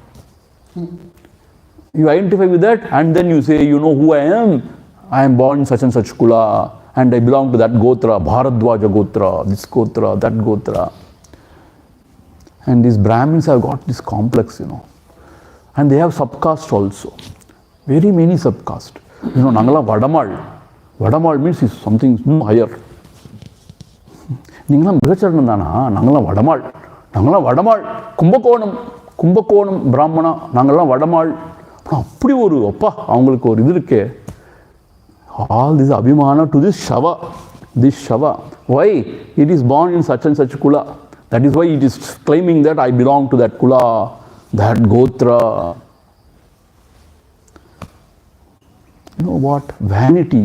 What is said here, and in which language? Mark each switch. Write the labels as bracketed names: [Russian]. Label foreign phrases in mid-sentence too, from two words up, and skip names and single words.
[English] You identify with that and then you say, you know who I am? I am born in such and such kula and I belong to that gotra, Bharadwaja gotra, this gotra, that gotra. And these Brahmins have got this complex, And they have subcaste also. Very many subcaste. [Tamil] நாங்கள் வடமாள். [English] Vadamal means is something higher. [Tamil] நீங்கள் விவேகசூடாமணி, நாங்கள் வடமாள். நாங்கள் வடமாள். கும்பகோணம் பிராமணா, நாங்கள் வடமாள். [English] All this abhimana to this shava. Why? It is born in such and such kula. That is why it is claiming that I belong to that kula, that gotra. You know what? Vanity.